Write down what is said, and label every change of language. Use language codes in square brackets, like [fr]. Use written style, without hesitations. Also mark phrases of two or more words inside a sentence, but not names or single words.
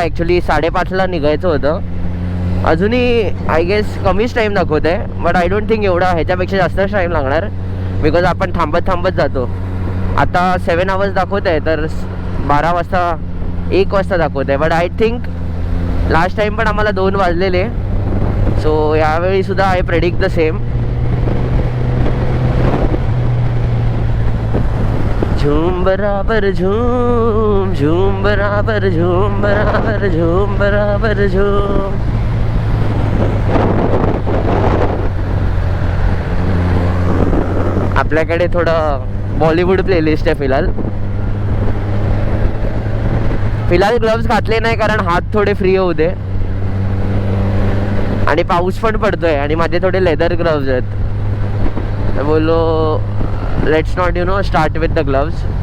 [mr] ॲक्च्युली 5:30ला निघायचं होतं, अजूनही [en] I guess [mr] कमीच टाईम दाखवत आहे, [en] But I don't think [mr] एवढा, ह्याच्यापेक्षा जास्तच टाईम लागणार, बिकॉज आपण थांबत जातो. आता 7 hours दाखवत आहे, तर 1 वाजता दाखवत आहे, [en] but I think last time [mr] पण आम्हाला 2 वाजलेले. [en] सो [mr] यावेळी सुद्धा [en] I predict the same. [hi] झूम बराबर झूम, झूम बराबर झूम, बराबर झूम, बराबर झूम. [mr] आपल्याकडे थोडं बॉलिवूड प्लेलिस्ट आहे फिलहाल ग्लव्स घातले नाही, कारण हात थोडे फ्री होऊ दे, आणि पाऊस पण पडतोय आणि माझे थोडे [en] leather gloves [mr] आहेत. तर बोलो [en] let's not start with the gloves.